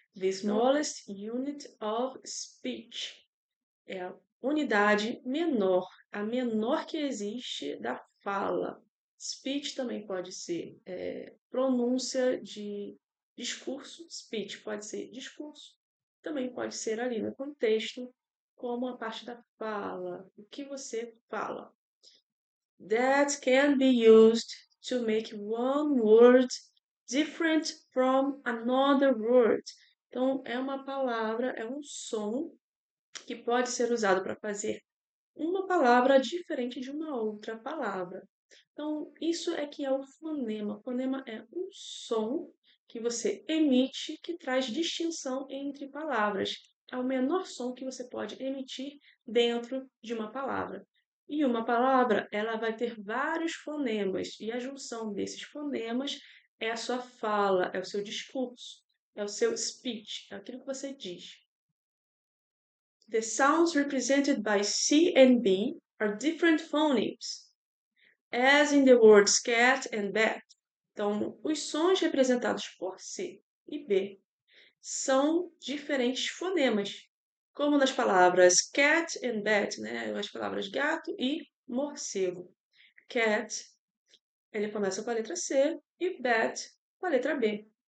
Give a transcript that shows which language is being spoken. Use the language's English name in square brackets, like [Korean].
[English] The smallest unit of speech [Portuguese] é a unidade menor, a menor que existe da fala. Speech também pode ser pronúncia de discurso. Speech pode ser discurso. Também pode ser ali no contexto, como a parte da fala, o que você fala. [English] That can be used to make one word different from another word. [Portuguese] Então, é uma palavra, é um som que pode ser usado para fazer uma palavra diferente de uma outra palavra. Então, isso é que é o fonema. O fonema é um som que você emite que traz distinção entre palavras. É o menor som que você pode emitir dentro de uma palavra. E uma palavra, ela vai ter vários fonemas, e a junção desses fonemas é a sua fala, é o seu discurso, é o seu speech, é aquilo que você diz. [English] The sounds represented by C and B are different phonemes, as in the words cat and bat. [Portuguese] Então, os sons representados por C e B são diferentes fonemas, como nas palavras [English] cat and bat, [Portuguese] né? As palavras gato e morcego. Cat, ele começa com a letra C e bat com a letra B.